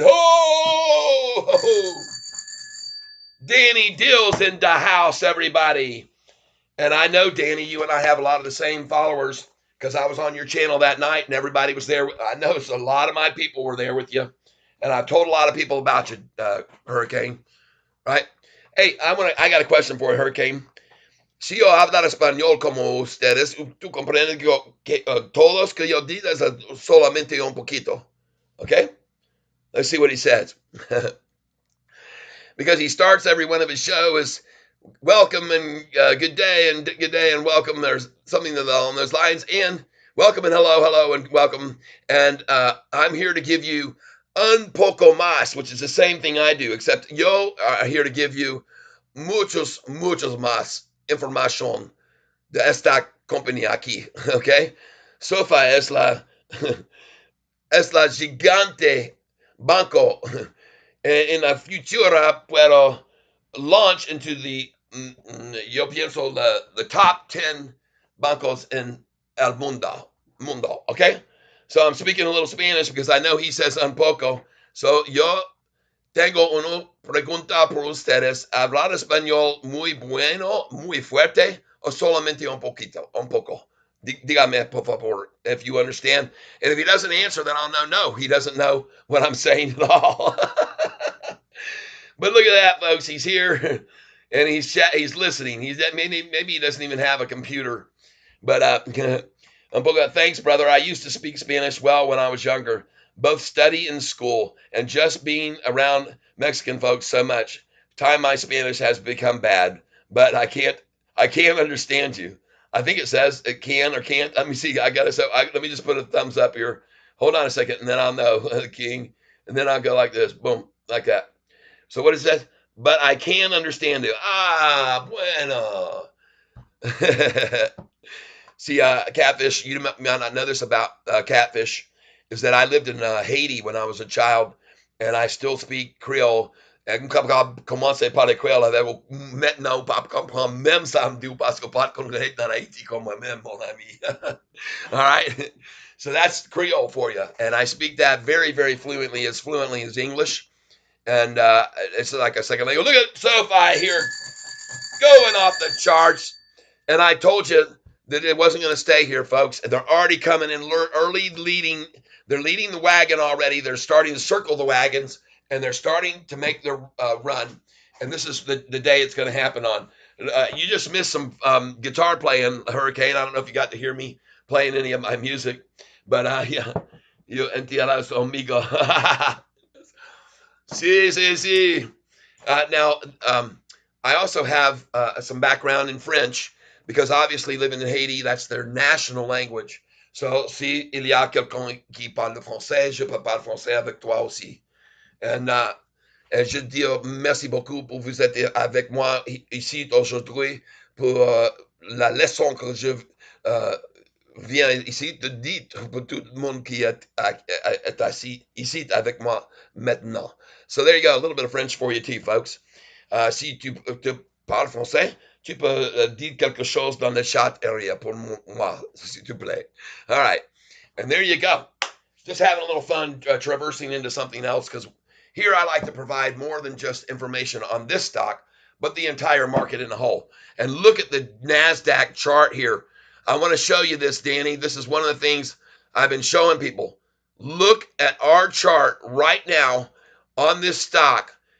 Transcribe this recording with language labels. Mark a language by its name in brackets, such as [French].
[English] Ho! Ho! Danny Dill's in the house, everybody. And I know, Danny, you and I have a lot of the same followers because I was on your channel that night and everybody was there. I know a lot of my people were there with you. And I've told a lot of people about you, Hurricane. Right? Hey, I got a question for you, Hurricane. [Spanish] Si yo hablar español como ustedes, tú comprendes que todos que yo diga es solamente un poquito. [English] Okay? Let's see what he says. Because he starts every one of his shows welcome and good day and welcome. There's something along those lines. And welcome and hello and welcome. And I'm here to give you [Spanish] un poco más, [English] which is the same thing I do, except yo are here to give you [Spanish] muchos más información de esta compañía aquí. Okay? Sofi es la gigante banco. En la futura puedo [English] launch into the [Spanish] yo pienso [English] the top 10 [Spanish] bancos in el mundo, okay? [English] So I'm speaking a little Spanish because I know he says [Spanish] un poco. So yo tengo una pregunta por ustedes. ¿Hablar español muy bueno, muy fuerte o solamente un poco? Dígame, por favor, [English] if you understand. And if he doesn't answer, then I'll know no, he doesn't know what I'm saying at all. But look at that, folks. He's here and he's listening. Maybe he doesn't even have a computer. But thanks, brother. I used to speak Spanish well when I was younger, both study and school, and just being around Mexican folks so much. Time my Spanish has become bad, but I can't understand you. I think it says it can or can't. Let me see. Let me just put a thumbs up here. Hold on a second, and then I'll know, King. And then I'll go like this, boom, like that. So what it says, but I can understand it. [Spanish] Ah, bueno. [English] See, catfish, you might not know this about catfish, is that I lived in Haiti when I was a child, and I still speak Creole. [French] Commencer à parler Creole avec maintenant, pas comprendre même samedi parce que pas connaître dans Haïti comme moi-même, mon ami. [English] All right? So that's Creole for you, and I speak that very, very fluently as English. And it's like a second. Look at Sofi here going off the charts. And I told you that it wasn't going to stay here, folks. And they're already coming in early leading. They're leading the wagon already. They're starting to circle the wagons, and they're starting to make their run. And this is the day it's going to happen on. You just missed some guitar playing, Hurricane. I don't know if you got to hear me playing any of my music. But yeah, you [Spanish] entiendes conmigo. Sí. [English] Now, I also have some background in French because obviously living in Haiti, that's their national language. [French] So, si il y a quelqu'un qui parle français, je peux parler français avec toi aussi. Et je dis merci beaucoup pour vous être avec moi ici aujourd'hui pour la leçon que je viens ici de dire pour tout le monde qui est assis ici avec moi maintenant. [English] So there you go, a little bit of French for you too, folks. [French] Si tu parles français, tu peux dire quelque chose dans le chat area pour moi, s'il te plaît. [English] All right, and there you go. Just having a little fun traversing into something else because here I like to provide more than just information on this stock, but the entire market in a whole. And look at the NASDAQ chart here. I want to show you this, Danny. This is one of the things I've been showing people. Look at our chart right now on this stock.